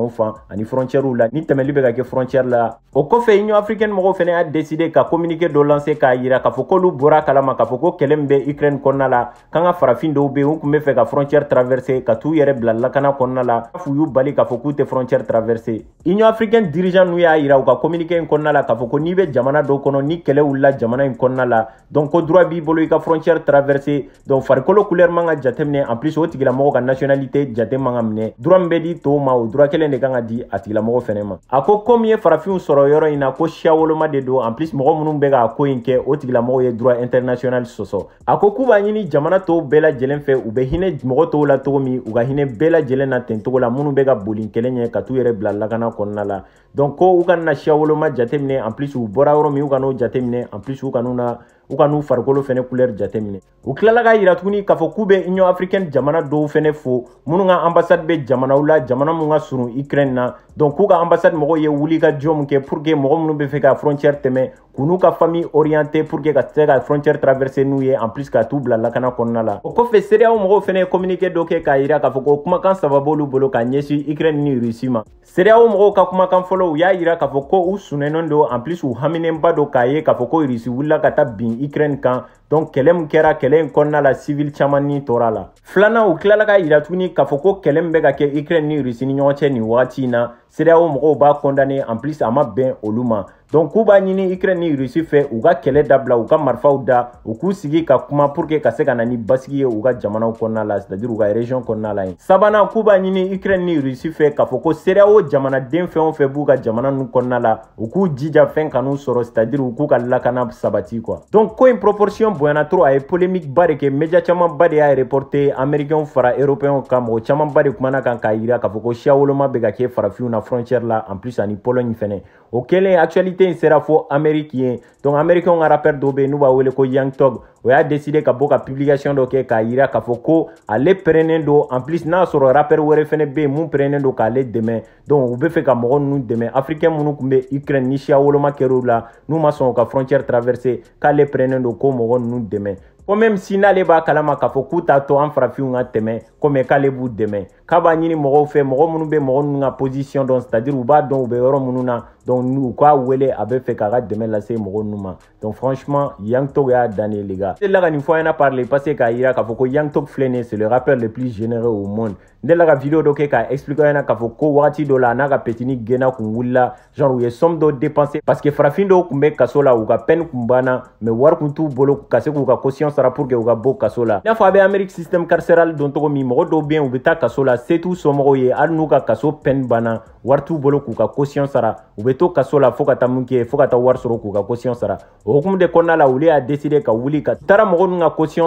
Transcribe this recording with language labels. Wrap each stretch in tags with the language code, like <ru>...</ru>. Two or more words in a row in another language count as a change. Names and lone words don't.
<bm>o fan ani frontières la ni tɛmɛli bɛ ka kɛ frontière la o kɔfɛ Union africaine mɔgɔw fɛnɛ y'a décidé ka communiqué dɔ lancer k'a yira k'a fɔ k'olu bɔra kalama k'a fɔ ko kɛlɛ min bɛ Ukraine kɔnɔna la k'an ka farafin dɔw bɛ yen u tun bɛ fɛ ka frontière traverser ka t'u yɛrɛ bila lakana kɔnɔna la f'u y'u bali k'a fɔ k'u tɛ frontière traverser Union africaine dirigeant n'u y'a yira u ka communiqué in kɔnɔna la k'a fɔ ko n'i bɛ jamana dɔw kɔnɔ ni kɛlɛ wulila jamana in kɔnɔna la donc ko droit b'i bolo i ka frontière traverser donc farikolo couleur man ka jateminɛ</bm> <fr>en plus</fr> <bm>o tigilamɔgɔ ka nationalité jate man ka minɛ droit min bɛ di tɔw ma o droit kelen de kan ka di a tigilamɔgɔ fɛnɛ ma a ko comme ye farafinw sɔrɔ yɔrɔ in na ko siya woloma de don</bm> <fr>en plus</fr> <bm>mɔgɔ minnu bɛ ka ko in kɛ o tigilamɔgɔ ye</bm> <fr>droit international</fr> <bm>sɔsɔ a ko k'u b'a ɲini jamana tɔw bɛɛ lajɛlen fɛ u bɛ hinɛ mɔgɔ tɔw la cogo min u ka hinɛ bɛɛ lajɛlen na ten cogo la minnu bɛ ka boli kɛlɛ ɲɛ ka t'u yɛrɛ bila lakana kɔnɔna la donc ko u kana na siya woloma jateminɛ</bm> <fr>en plus</fr> <bm>u bɔra yɔrɔ min u kan'o jateminɛ</bm> <fr>en plus</fr> <bm>u kan'u farikolo fɛnɛ couleur jateminɛ u tilala k'a yira tuguni k'a fɔ k'u bɛ Union africaine jamana dɔw fɛnɛ fo minnu ka ambassade bɛ jamanaw la jamana mun ka surun Ukraine na donc k'u ka ambassade mɔgɔw ye wuli ka jɔ mun kɛ</bm> <fr>pour que</fr> <bm>mɔgɔ minnu bɛ fɛ ka frontière tɛmɛ k'u n'u ka famille orienté</bm> <fr>pour que</fr> <bm>ka se ka frontière traverser n'u ye</bm> <fr>en plus</fr> <bm>ka t'u bila lakana kɔnɔna la o kɔfɛ CEDEAO mɔgɔw fɛnɛ ye communiqué dɔ kɛ k'a yira k'a fɔ ko kumakan saba b'olu bolo ka ɲɛsin Ukraine ni Russie ma CEDEAO mɔgɔw ka kumakan fɔlɔ u y'a yira k'a fɔ ko u sunnɛnen don</bm> <fr>en plus</fr> <bm>u haminenba don k'a ye k'a fɔ ko Russie wulila ka taa bin Ukraine kan donc kɛlɛ min kɛra kɛlɛ in kɔnɔna la civil caman ni tora la filanan u tilala ka yira tuguni k'a fɔ ko kɛlɛ min bɛ ka kɛ Ukraine ni Russie ni ɲɔgɔn cɛ nin wagati in na CEDEAO mɔgɔw b'a</bm> <fr>condamné en plus</fr> <bm>a ma bɛn olu ma donc k'u b'a ɲini Ukraine ni Russie fɛ u ka kɛlɛ dabila u ka marifaw da u k'u sigi ka kuma</bm> <fr>pour que</fr> <bm>ka se ka na ni basigi ye u ka jamanaw kɔnɔna la</bm> <fr>c'est à dire</fr> <bm>u ka région kɔnɔna la yen sabanan k'u b'a ɲini Ukraine ni Russie fɛ k'a fɔ ko CEDEAO jamanaden fɛn o fɛn b'u ka jamana ninnu kɔnɔna la u k'u jija fɛn kan'u sɔrɔ</bm> <fr>c'est à dire</fr> <bm>u k'u ka lakana sabati</bm> <fr>quoi donc</fr> <bm>ko in proportion bonyana trop a ye polémique ba de kɛ média caman ba de y'a reporté américain fara européen kan mɔgɔ caman ba de kumana kan k'a yira k'a fɔ ko siya woloma bɛ ka kɛ farafinw na frontière la</bm> <fr>en plus</fr> <bm>ani Pologne fɛnɛ o kɛlen actualité in sera fo Amérique ye donc américain ka rappeur dɔ bɛ yen n'u b'a wele ko Young Thug o y'a décidé ka bɔ ka publication dɔ kɛ k'a yira k'a fɔ ko ale pɛrɛnnen don</bm> <fr>en plus</fr> <bm>n'a sɔrɔ rappeur wɛrɛ fɛnɛ bɛ yen mun pɛrɛnnen don k'ale dɛmɛ donc u bɛ fɛ ka mɔgɔ ninnu dɛmɛ africain minnu tun bɛ Ukraine ni siya woloma kɛr'u la n'u ma sɔn ka frontière traverser k'ale pɛrɛnnen don ko mɔgɔ ninnu dɛmɛ ko</bm> <fr>même si</fr> <bm>n'ale b'a kalama k'a fɔ k'u t'a to an farafinw ka tɛmɛ comme k'ale b'u dɛmɛ k'a b'a ɲini mɔgɔw fɛ mɔgɔ minnu bɛ mɔgɔ ninnu ka position dɔn</bm> <fr>c'est à dire</fr> <bm>u b'a dɔn u bɛ yɔrɔ minnu na donc u k'a wele a bɛ fɛ k'a ka dɛmɛ lase mɔgɔ ninnu ma</bm> <fr>donc franchement</fr> <bm>Young Thug y'a dan ye</bm> <fr>les gars</fr> <bm>n delila ka nin fɔ an ɲɛna</bm> <fr>par le passé</fr> <bm>k'a yira k'a fɔ ko Young Thug filɛ nin ye</bm> <fr>c'est le rappeur le plus généreux au monde</fr> <bm>n delila ka vidéo dɔ kɛ k'a expliquer an ɲɛna k'a fɔ ko wagati dɔ la a n'a ka petini gɛnna kun wulila genre u ye somme dɔ dépenser</bm> <fr>parce que</fr> <bm>farafin dɔw kun bɛ kaso la u ka peine kun banna mais wari kun t'u bolo ka se k'u ka caution sara</bm> <fr>pour que</fr> <bm>u ka bɔ kaso la i n'a fɔ a bɛ Amérique</bm> <fr>système carcéral</fr> <bm>dɔn cogo min mɔgɔ dɔw bɛ yen u bɛ taa kaso la se t'u somɔgɔw ye hali n'u ka kaso peine banna wari t'u bolo k'u ka caution sara u bɛ to kaso la fo ka taa mun kɛ fo ka taa wari sɔrɔ k'u ka caution sara o hukumu de kɔnɔna la olu y'a décidé ka wuli ka taara mɔgɔ ninnu ka caution</bm>